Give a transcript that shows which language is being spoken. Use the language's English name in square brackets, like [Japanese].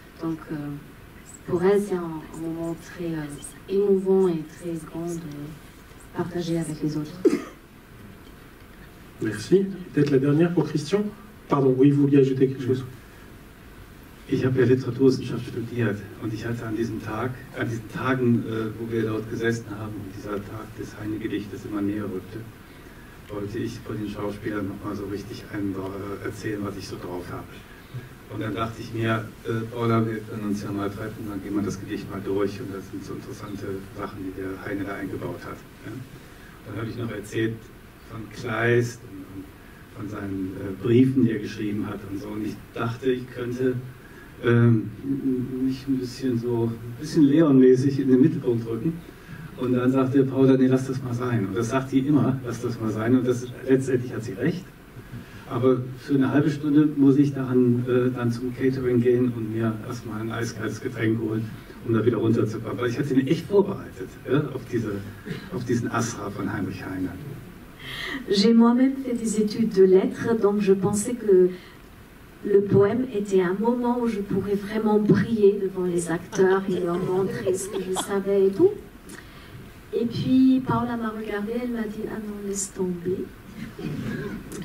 [French] Donc pour elle c'est un moment très émouvant et très grand de partager avec les autres. Merci. Peut-être la dernière pour Christian. Pardon, oui, vous vouliez ajouter quelque chose? [German] Ich habe ja Literaturwissenschaft studiert und ich hatte an diesen Tagen, wo wir dort gesessen haben und dieser Tag des Heine-Gedichtes immer näher rückte, wollte ich vor den Schauspielern nochmal so richtig erzählen, was ich so drauf habe. Und dann dachte ich mir, Paula, wir können uns ja mal treffen, dann gehen wir das Gedicht mal durch und das sind so interessante Sachen, die der Heine da eingebaut hat. Ja? Dann habe ich noch erzählt von Kleist und von seinen Briefen, die er geschrieben hat und so. Und ich dachte, ich könnte mich ein bisschen Leon-mäßig in den Mittelpunkt rücken. Und dann sagte Paula, nee, lass das mal sein. Und das sagt sie immer, lass das mal sein. Und letztendlich hat sie recht. Aber für eine halbe Stunde muss ich dann zum Catering gehen und mir erstmal ein eiskaltes Getränk holen, um da wieder runterzukommen. Weil ich hatte mich echt vorbereitet, ja, auf diesen Asra von Heinrich Heine. [French] J'ai moi-même fait des études de lettres, donc je pensais que le poème était un moment où je pourrais vraiment briller devant les acteurs et leur montrer ce que je savais et tout. Et puis Paula m'a regardée, elle m'a dit « Ah non, laisse tomber ».